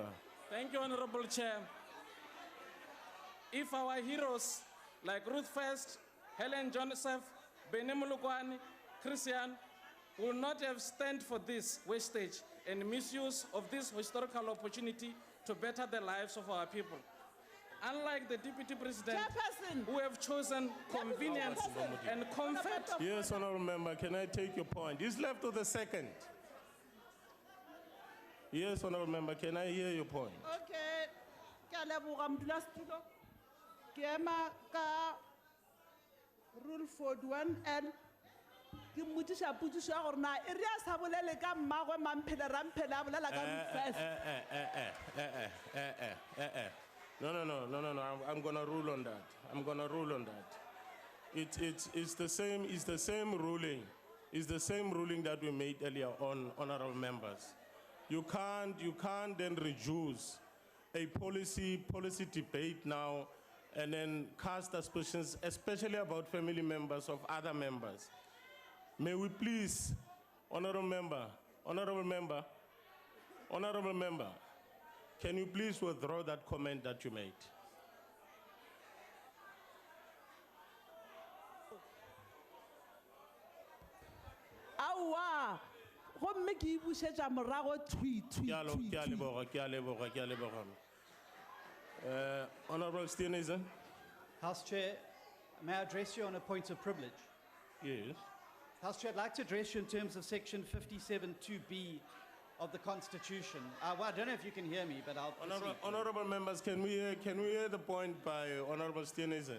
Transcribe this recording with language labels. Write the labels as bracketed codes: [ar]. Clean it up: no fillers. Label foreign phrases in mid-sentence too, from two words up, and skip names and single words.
[en] Thank you, Honorable Chair. If our heroes like Ruth First, Helen Joseph, Beni Molokwani, Christian will not have stand for this wastage and misuse of this historical opportunity to better the lives of our people. Unlike the Deputy President, who have chosen convenience and comfort. Yes, honorable member, can I take your point? He's left with a second. Yes, honorable member, can I hear your point? [nso] Okay, ke a leboga modulasetulo. Ke ema ka rule 41N. Ke mmotšiša potšišo ya gore na e re a sa bolele ka mmagwe mamphele ramphele a bolela ka di-first. [en] No, I'm gonna rule on that. It's the same ruling. It's the same ruling that we made earlier on, honorable members. You can't then reduce a policy debate now and then cast aspersions, especially about family members of other members. May we please, honorable member, can you please withdraw that comment that you made? [nso] Awa, gomme ke e bušetša morago thui. Ke a leboga. [en] Honorable Steenhuisen. House Chair, may I address you on a point of privilege? Yes. House Chair, I'd like to address you in terms of section 57(2)(b) of the Constitution. Well, I don't know if you can hear me, but I'll proceed. Honorable members, can we hear the point by Honorable Steenhuisen?